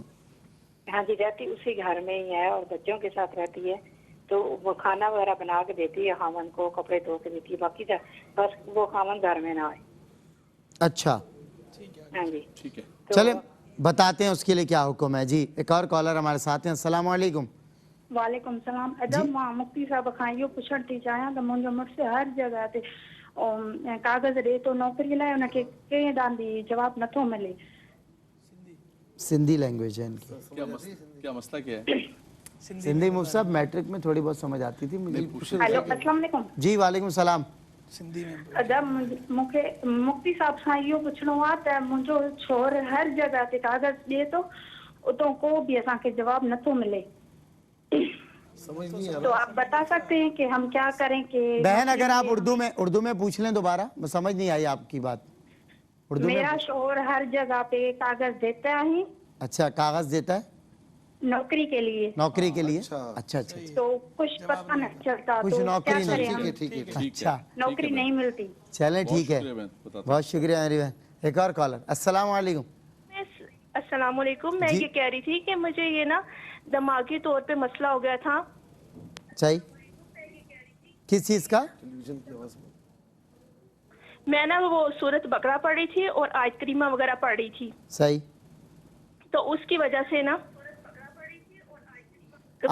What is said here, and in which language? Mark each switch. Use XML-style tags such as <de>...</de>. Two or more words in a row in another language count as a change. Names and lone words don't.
<ur>ہاں جی، رہتی اسی گھر میں ہی ہے اور بچوں کے ساتھ رہتی ہے، تو وہ کھانا وغیرہ بنا کے دیتی ہے خامن کو، کپڑے دھو کے دیتی ہے، باقی بس وہ خامن گھر میں نا آئے. अच्छा, ہاں جی, ٹھیک ہے. چلے بتاتے ہیں اس کے لیے کیا حکم ہے۔ جی، ایک اور کالر ہمارے ساتھ ہیں.</ur> <ar>السلام علیکم. وعلیکم السلام.</ar> <sd>अदब मां मुफ्ती साहब खाइयो पुछण थी चाहियां त मुंहिंजो मुड़ुस हर जगह ते कागज़ ॾे थो नौकरी लाइ, उनखे कंहिं ॾांहुं बि जवाब नथो मिले।</sd> <ur>سندھی لینگویج ہے ان کی. کیا مسئلہ کیا ہے? سندھی مفتی صاحب میٹرک میں تھوڑی بہت سمجھ آتی تھی مجھے. हेलो,</ur> <ar>السلام علیکم. جی وعلیکم السلام.</ar> <sd>अदब मूंखे मुफ्ती साहब सां इहो पुछणो आहे त मुंहिंजो छोर हर जगह ते कागज़ ॾिए थो, उतां को बि असांखे जवाब नथो मिले।</sd> <ur>تو آپ بتا سکتے ہیں کہ ہم کیا کریں? कि بہن اگر آپ اردو میں پوچھ لیں دوبارہ، سمجھ نہیں آئی آپ کی بات. اردو میں. میرا شوہر ہر جگہ پہ کاغذ دیتا ہے. اچھا، کاغذ دیتا ہے نوکری کے لیے. نوکری کے لیے؟ اچھا. تو کچھ پتا نہیں چلتا, कुछ तो नौकरी کیا کریں नहीं। हम? ٹھیک ہے. अच्छा, نوکری نہیں ملتی. چلیں ٹھیک ہے، بہت شکریہ میری بہن. ایک اور کالر.</ur> <ar>السلام علیکم. السلام علیکم.</ar> <ur>میں یہ کہہ رہی تھی کہ مجھے یہ نا دماغی طور پہ مسئلہ ہو گیا تھا. صحیح، کس چیز کا? میں نا وہ سورت بقرہ پڑھ رہی تھی اور آیت کریمہ وغیرہ پڑھ رہی تھی. सही, تو اس کی وجہ سے نا تو</ur>